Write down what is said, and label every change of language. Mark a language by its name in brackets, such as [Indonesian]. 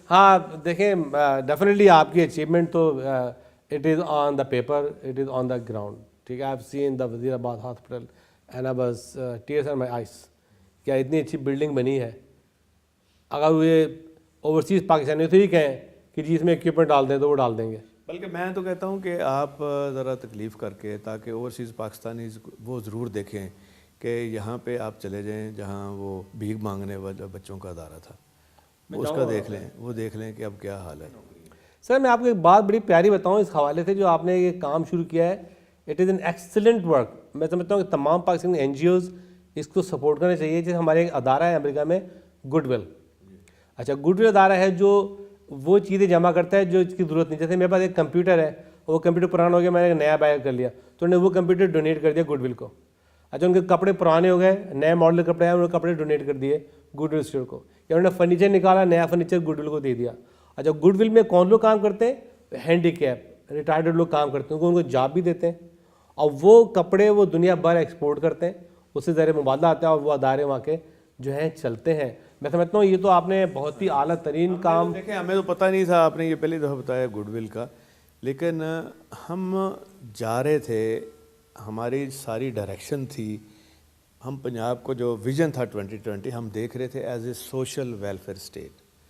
[Urdu] ہاں دیکھیں, ڈیفینیٹلی آپ کی اچیومنٹ تو [English] It is on the paper, it is on the ground. [Urdu] ٹھیک ہے, [English] I have seen the Wazirabad hospital and I was tears in my eyes. [Urdu] کیا اتنی اچھی بلڈنگ بنی ہے, اگر وہ اوورسیز پاکستانی تو ہی کہیں کہ جی اس میں اکوپمنٹ ڈال دیں تو وہ ڈال دیں گے. بلکہ میں تو کہتا ہوں کہ آپ ذرا تکلیف کر کے, تاکہ اوورسیز پاکستانیز وہ ضرور دیکھیں کہ یہاں پہ آپ چلے جائیں جہاں وہ بھیک مانگنے والے بچوں کا ادارہ تھا, اس کا دیکھ لیں, وہ دیکھ لیں کہ اب کیا حال ہے. سر میں آپ کو ایک بات بڑی پیاری بتاؤں اس حوالے سے, جو آپ نے یہ کام شروع کیا ہے, [English] It is an excellent work. [Urdu] میں سمجھتا ہوں کہ تمام پاکستانی این جی اوز اس کو سپورٹ کرنا چاہیے. جیسے ہمارے ایک ادارہ ہے امریکہ میں, گڈ ول. اچھا, گڈ ول ادارہ ہے جو وہ چیزیں جمع کرتا ہے جو اس کی ضرورت نہیں. جیسے میرے پاس ایک کمپیوٹر ہے, وہ کمپیوٹر پرانا ہو گیا, میں نے نیا بائی کر لیا, تو انہوں نے وہ کمپیوٹر ڈونیٹ کر دیا گڈ ول کو. اچھا, ان کے کپڑے پرانے ہو گئے, نئے ماڈل کپڑے ہیں, انہوں نے کپڑے ڈونیٹ کر دیے گڈ ول اسٹور کو. یا انہوں نے فرنیچر نکالا, نیا فرنیچر گڈ ول کو دے دیا. اچھا, گڈ ول میں کون لوگ کام کرتے ہیں؟ ہینڈی کیپ ریٹائرڈ لوگ کام کرتے ہیں, ان کو جاب بھی دیتے ہیں, اور وہ کپڑے وہ دنیا بھر ایکسپورٹ کرتے ہیں, اس سے ذریعے مبادلہ آتا ہے, اور وہ ادارے وہاں کے جو ہیں چلتے ہیں. میں سمجھتا ہوں یہ تو آپ نے بہت ہی اعلیٰ ترین کام. دیکھیں ہمیں تو پتہ نہیں تھا, آپ نے یہ پہلی دفعہ بتایا گڈ ول کا, لیکن ہم جا رہے تھے, ہماری ساری ڈائریکشن تھی, ہم پنجاب کو جو ویژن تھا 2020 ہم دیکھ رہے تھے [English] As a social welfare state.